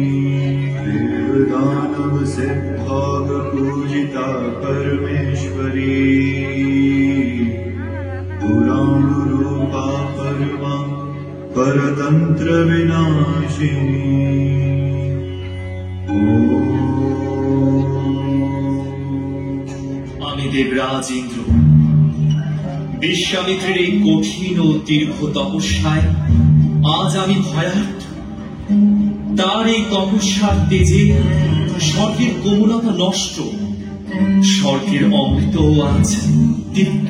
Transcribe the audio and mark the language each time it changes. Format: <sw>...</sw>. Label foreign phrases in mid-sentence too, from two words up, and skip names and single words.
<sa>देवदानव सिद्धाग पूजिता परमेश्वरी, पुराण रूपा परमा परतंत्र विनाशिनी।</sa> <bn>আমি দেবরাজ ইন্দ্র। বিশ্বামিত্রের এই কঠিন ও দীর্ঘ তপস্যায় আজ আমি ভয়ার্থ। তার এই তপস্যার তেজে স্বর্গের কোমলতা নষ্ট, স্বর্গের অমৃত আজ দীপ্ত।</bn>